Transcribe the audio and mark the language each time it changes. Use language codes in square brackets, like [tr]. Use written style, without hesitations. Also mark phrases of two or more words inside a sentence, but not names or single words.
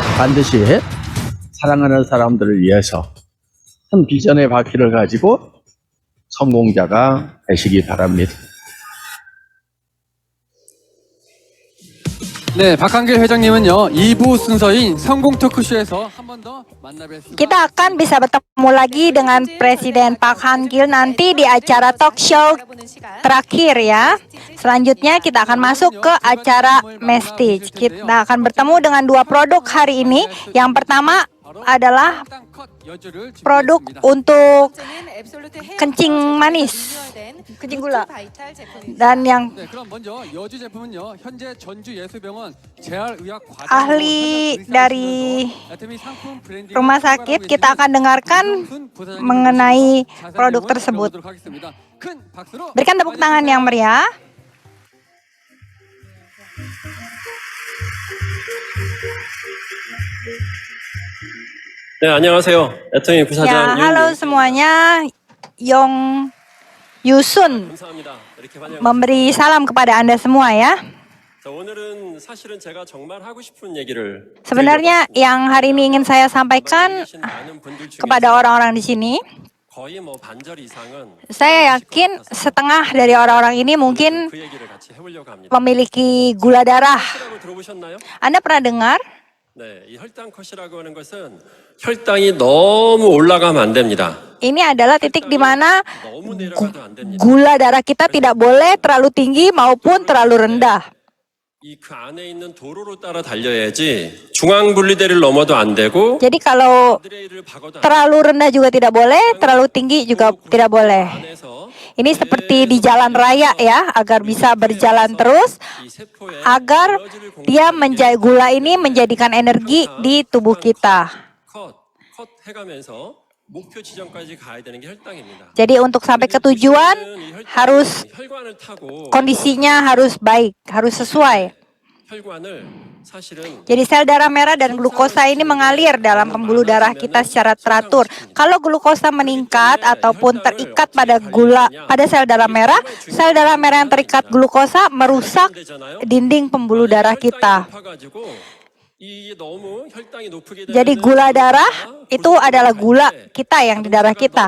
[ko] 반드시 사랑하는 사람들을 위해서 큰 비전의 바퀴를 가지고 성공자가 되시기 바랍니다. 네, 박한길 회장님은요 2부 순서인 성공 토크쇼에서 한 번 더 만나뵙겠습니다. [id] Kita akan bisa bertemu lagi dengan Presiden Park Han-gil nanti di acara [en] talk show [id] terakhir ya. Selanjutnya kita akan masuk ke acara Mestage. Kita akan bertemu dengan dua produk hari ini. Yang pertama adalah produk untuk kencing manis, kencing gula. Dan yang ahli dari rumah sakit kita akan dengarkan mengenai produk tersebut. Berikan tepuk tangan yang meriah. [ko] 네, 안녕하세요. 애터미 부사장 [id] Ya, halo semuanya. Yong Yusun [ko] 감사합니다. 이렇게 [id] memberi salam kepada Anda semua ya. [ko] 자, 오늘은 사실은 제가 정말 하고 싶은 얘기를 [id] Sebenarnya yang hari ini ingin saya sampaikan [ko] 많은 분들 중에 [id] kepada orang-orang di sini, [ko] 거의 뭐 반절 이상은 [id] saya yakin setengah dari orang-orang ini mungkin [ko] 그 얘기를 같이 해보려고 합니다. [id] memiliki gula darah. [ko] 컷이라고 들어보셨나요? [id] Anda pernah dengar? [ko] 네, 이 혈당 컷이라고 하는 것은 혈당이 너무 올라가면 안 됩니다. [id] Ini adalah titik di mana [ko] 너무 내려가도 안 됩니다. [id] gula darah kita tidak boleh terlalu tinggi maupun terlalu rendah. [ko] 이 그 안에 있는 도로로 따라 달려야지 중앙 분리대를 넘어도 안 되고 [id] Jadi kalau [ko] 가드레일을 박아도 안 [id] terlalu rendah juga tidak boleh, terlalu tinggi juga tidak boleh. [ko] 안에서 [id] Ini seperti di jalan raya ya, agar bisa berjalan terus, [ko] 이 세포에 [id] agar [ko] 에너지를 [id] dia [ko] 공급하는 [id] gula ini menjadikan energi di tubuh kita. [ko] 컷 해가면서 목표 지점까지 가야 되는 게 혈당입니다. [id] Jadi untuk sampai ke tujuan harus [ko] 혈관을 타고 [id] kondisinya harus baik, harus sesuai. [ko] 혈관을 사실은 [id] Jadi sel darah merah dan glukosa ini mengalir dalam pembuluh darah kita secara teratur. Kalau glukosa meningkat ataupun terikat pada sel darah merah yang terikat glukosa merusak dinding pembuluh darah kita. Jadi gula darah itu adalah gula kita yang di darah kita.